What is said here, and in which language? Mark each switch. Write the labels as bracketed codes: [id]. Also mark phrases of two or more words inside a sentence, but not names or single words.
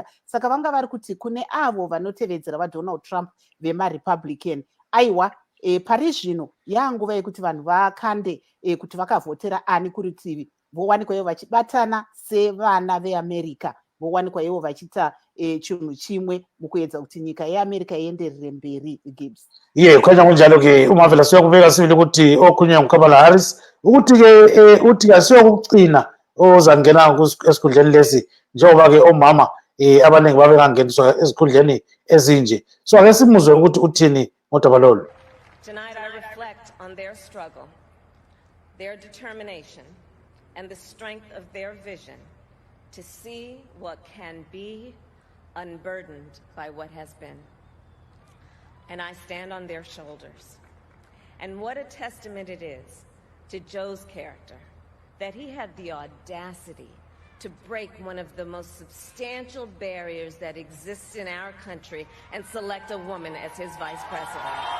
[sn] Saka vanga vari kuti kune avo vanotevedzera vaDonald Trump vemarepublican, aiwa pari zvino yanguva yekuti vanhu vakande kuti vakavhotera ani kurutivi, vowanikwa ivo vachibatana sevana veAmerica, vowanikwa ivo vachiita chinhu chimwe mukuedza kuti nyika yeAmerica ienderere mberi. Gibbs [nd] kukhanya kunjalo ke uMarvelous uyakubeka sibili ukuthi okhulunywa nguKamala Harris ukuthi ke uthi asiyokugcina ozangena esikhundleni lesi, njengoba ke omama abaningi babengangeniswa esikhundleni ezinje. So ake simuzwe ukuthi uthini ngodaba lolu. [en] Tonight I reflect on their struggle, their determination, and the strength of their vision to see what can be unburdened by what has been. And I stand on their shoulders. And what a testament it is to Joe's character that he had the audacity to break one of the most substantial barriers that exists in our country and select a woman as his vice president.